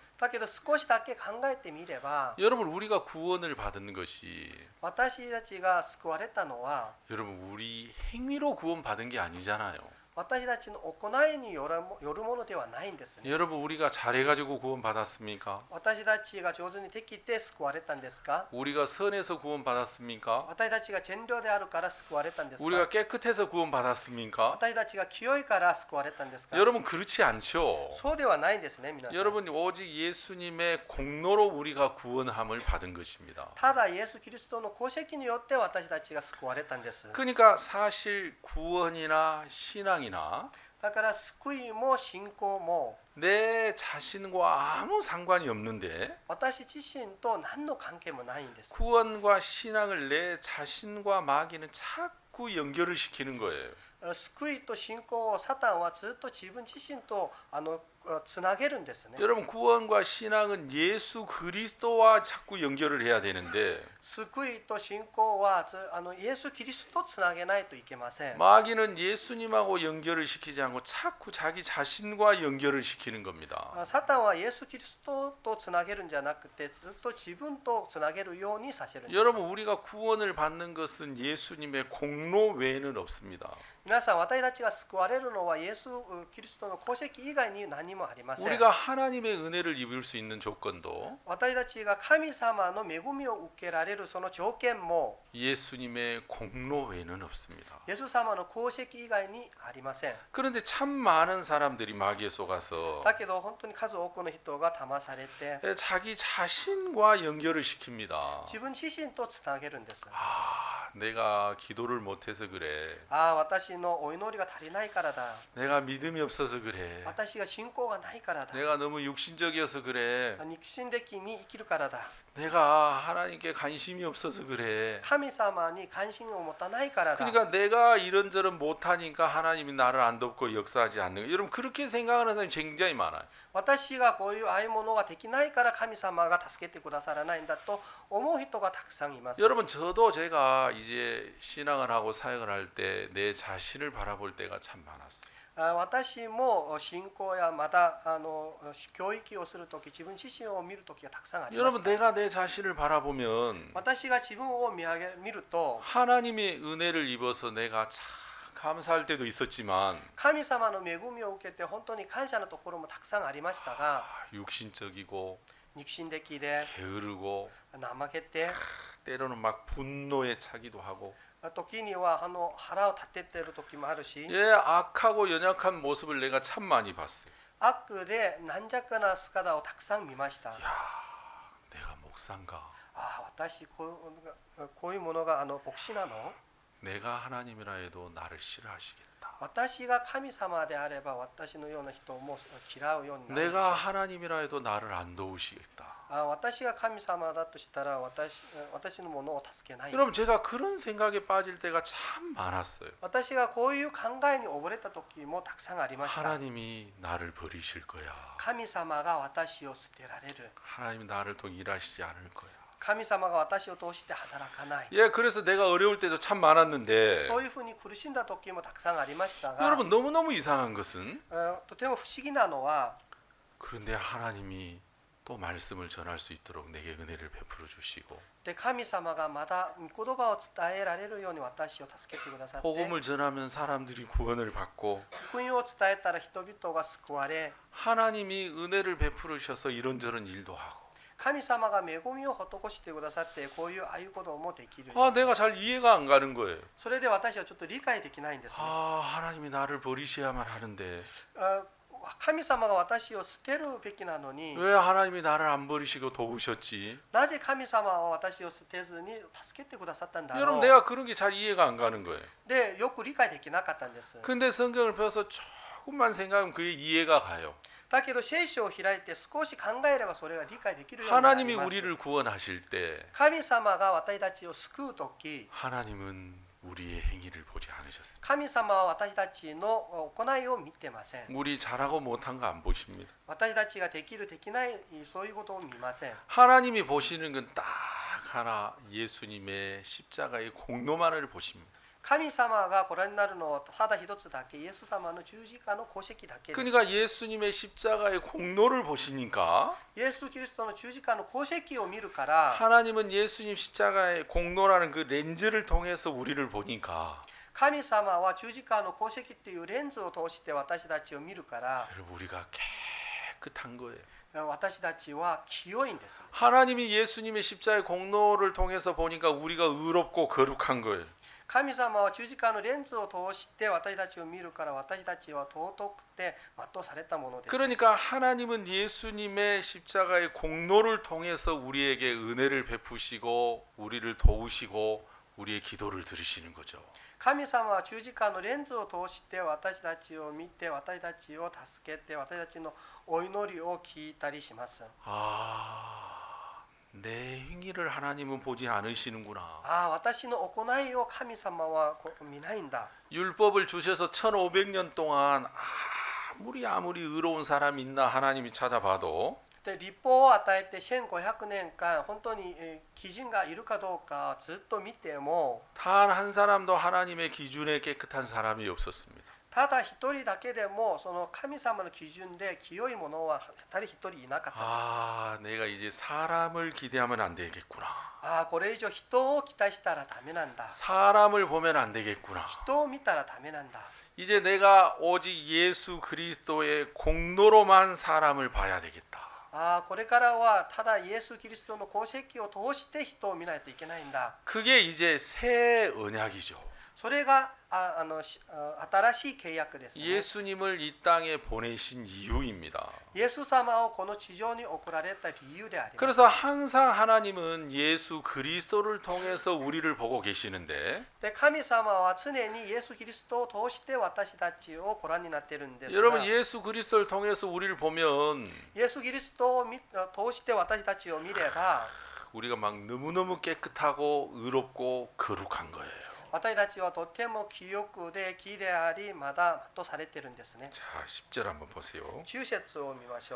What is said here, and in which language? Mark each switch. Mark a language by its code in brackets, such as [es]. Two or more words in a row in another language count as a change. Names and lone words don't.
[ja] だけど少しだけ考えてみれば [ko] 여러분 우리가 구원을 받는 것이 [ja] 私たちが救われたのは [ko] 여러분 우리 행위로 구원 받은 게 아니잖아요. [ja] 私たちの行いによるものではないんですね。 [ko] 여러분 우리가 잘해가지고 구원 받았습니까? [ja] 私たちが上手にできて救われたんですか？ [ko] 우리가 선해서 구원 받았습니까? [ja] 私たちが善良であるから救われたんですか？ [ko] 우리가 깨끗해서 구원 받았습니까? [ja] 私たちが清いから救われたんですか？ [ko] 여러분 그렇지 않죠. [ja] そうではないんですね、皆さん。 [ko] 여러분 오직 예수님의 공로로 우리가 구원함을 받은 것입니다. [ja] ただイエス・キリストの功績によって私たちが救われたんです。 [ko] 그러니까 사실 구원이나 신앙이나 [ja] だから救いも信仰も [ko] 내 자신과 아무 상관이 없는데 [ja] 私自身と何の関係もないんです。 [ko] 구원과 신앙을 내 자신과 마귀는 자꾸 연결을 시키는 거예요. [ja] 救いと信仰をサタンはずっと自分自身とつなげるんですね。 [ko] 여러분 구원과 신앙은 예수 그리스도와 자꾸 연결을 해야 되는데 [ja] 救いと信仰はイエス・キリストとつなげないといけません。 [ko] 마귀는 예수님하고 연결을 시키지 않고 자꾸 자기 자신과 연결을 시키는 겁니다. [ja] サタンはイエス・キリストとつなげるんじゃなくてずっと自分とつなげるようにさせるんです。 [ko] 여러분 우리가 구원을 받는 것은 예수님의 공로 외에는 없습니다. [ja] 皆さん、私たちが救われるのはイエス・キリストの功績以外に何もありません。 [ko] 우리가 하나님의 은혜를 입을 수 있는 조건도 [ja] 私たちが神様の恵みを受けられるその条件も [ko] 예수님의 공로 외에는 없습니다. [ja] イエス様の功績以外にありません。 [ko] 그런데 참 많은 사람들이 마귀에 속아서 [ja] だけど本当に数多くの人が騙されて [ko] 자기 자신과 연결을 시킵니다. [ja] 自分自身とつなげるんです。 [ko] 내가 기도를 못해서 그래. [ja] 私のお祈りが足りないからだ。 [ko] 내가 믿음이 없어서 그래. [ja] 私が信仰がないからだ。 [ko] 내가 너무 육신적이어서 그래. [ja] 肉親的に生きるからだ。 [ko] 내가 하나님께 관심이 없어서 그래. [ja] 神様に関心を持たないからだ。 [ko] 그러니까 내가 이런저런 못하니까 하나님이 나를 안 돕고 역사하지 않는 거. 여러분 그렇게 생각하는 사람이 굉장히 많아요. [ja] 私がこういうああいうものができないから神様が助けてくださらないんだと思う人がたくさんいます。 [ko] 여러분 저도 제가 이제 신앙을 하고 사역을 할 때 내 자신을 바라볼 때가 참 많았어요. [ja] 私も信仰やまた教育をするとき自分自身を見るときがたくさんありま [ko] 여러분 [ja] した。 [ko] 내가 내 자신을 바라보면 [ja] 私が自分を見ると [ko] 하나님의 은혜를 입어서 내가 참 감사할 때도 있었지만 [ja] 神様の恵みを受けて本当に感謝のところもたくさんありましたが [ko] 육신적이고 [ja] 肉親的で [ko] 게으르고 [ja] 怠けて [ko] 때로는 막 분노에 차기도 하고 [ja] 時には腹を立てている時もあるし [ko] 예, 악하고 연약한 모습을 내가 참 많이 봤어요. [ja] 悪で軟弱な姿をたくさん見ました。 [ko] 내가 목사인가? [ja] 私こういうものが牧師なの？ [ko] 내가 하나님이라 해도 나를 싫어하시겠다. [ja] 私が神様であれば私のような人も嫌うようになるでしょ [ko] 내가 [ja] う。 [ko] 하나님이라 해도 나를 안 도우시겠다. [ja] 私が神様だとしたら私のものを助けない。 [ko] 여러분 제가 그런 생각에 빠질 때가 참 많았어요. [ja] 私がこういう考えに溺れた時もたくさんありました。 [ko] 하나님이 나를 버리실 거야. [ja] 神様が私を捨てられる。 [ko] 하나님이 나를 통해 일하시지 않을 거야. [ja] 神様が私を通して働かない。 [ko] 예, 그래서 내가 어려울 때도 참 많았는데 [ja] そういうふうに苦しんだ時もたくさんありましたが、 [ko] 여러분 너무너무 이상한 것은 [ja] とても不思議なのは [ko] 그런데 하나님이 또 말씀을 전할 수 있도록 내게 은혜를 베풀어 주시고 [ja] で神様がまだ御言葉を伝えられるように私を助けてくださって、 [ko] 복음을 전하면 사람들이 구원을 받고 [ja] 福音を伝えたら人々が救われ、 [ko] 하나님이 은혜를 베풀으셔서 이런저런 일도 하고 [ja] 神様が恵みを施してくださってこういうああいうこともできる。 [ko] 내가 잘 이해가 안 가는 거예요. [ja] それで私はちょっと理解できないんですね。 [ko] 하나님이 나를 버리셔야만 하는데 [ja] 神様が私を捨てるべきなのに [ko] 왜 하나님이 나를 안 버리시고 도우셨지? [ja] なぜ神様は私を捨てずに助けてくださったんだろ [ko] 여러분 [ja] う。 [ko] 내가 그런 게 잘 이해가 안 가는 거예요. [ja] でよく理解できなかったんです。 [ko] 근데 성경을 펴서 조금만 생각하면 그게 이해가 가요. [ja] だけど聖書を開いて少し考えればそれが理解できるようになり [ko] 하나님이 [ja] ます。 [ko] 우리를 구원하실 때 [ja] 神様が私たちを救うとき、 [ko] 하나님은 우리의 행위를 보지 않으셨습니다. [ja] 神様は私たちの行いを見てません。 [ko] 우리 잘하고 못한 거 안 보십니다. [ja] 私たちができるできないそういうことを見ません。 [ko] 하나님이 보시는 건 딱 하나 예수님의 십자가의 공로만을 보십니다. [ja] 神様がご覧になるのはただ一つだけ、イエス様の十字架の功績だけです。 [ko] 그러니까 예수님의 십자가의 공로를 보시니까 [ja] イエス・キリストの十字架の功績を見るから、 [ko] 하나님은 예수님 십자가의 공로라는 그 렌즈를 통해서 우리를 보니까 [ja] 神様は十字架の功績っていうレンズを通して私たちを見るから、 [ko] 여러분 우리가 깨끗한 거예요. [ja] 私たちは清いんです。 [ko] 하나님이 예수님의 십자가의 공로를 통해서 보니까 우리가 의롭고 거룩한 거예요. [ja] 神様は十字架のレンズを通して私たちを見るから、私たちは尊くて全うされたものです。 [ko] 그러니까 하나님은 예수님의 십자가의 공로를 통해서 우리에게 은혜를 베푸시고 우리를 도우시고 우리의 기도를 들으시는 거죠. [ja] 神様は十字架のレンズを通して私たちを見て、私たちを助けて、私たちのお祈りを聞いたりします。 [ko] 내 행위를 하나님은 보지 않으시는구나. [ja] 私の行いを神様は見ないんだ。 [ko] 율법을 주셔서 1500년 동안 아무리 의로운 사람이 있나 하나님이 찾아봐도 [ja] で律法を与えて1500年間本当に基準がいるかどうかずっと見ても [ko] 단 한 사람도 하나님의 기준에 깨끗한 사람이 없었습니다. [ja] ただ一人だけでもその神様の基準で清いものは誰一人いなかったんです。 [ko] 내가 이제 사람을 기대하면 안 되겠구나. [ja] これ以上人を期待したらダメなんだ。 [ko] 사람을 보면 안 되겠구나. [ja] 人を見たらダメなんだ。 [ko] 이제 내가 오직 예수 그리스도의 공로로만 사람을 봐야 되겠다. [ja] これからはただイエス・キリストの功績を通して人を見ないといけないんだ。 [ko] 그게 이제 새 언약이죠. [ja] それが新しい契約ですね。 [ko] 예수님을 이 땅에 보내신 이유입니다. [ja] イエス様をこの地上に送られた理由であります。 [ko] 그래서 항상 하나님은 예수 그리스도를 통해서 우리를 보고 계시는데 [ja] で神様は常にイエス・キリストを通して私たちをご覧になっているんですが、 [ko] 여러분 예수 그리스도를 통해서 우리를 보면 [ja] イエス・キリストを通して私たちを見れば [ko] 우리가 막 너무너무 깨끗하고 의롭고 거룩한 거예요. [ja] 私たちはとても清くで義でありまだとされているんですね。 [ko] 자, 10절 한번 보세요. [ja] 10 節を見ましょう。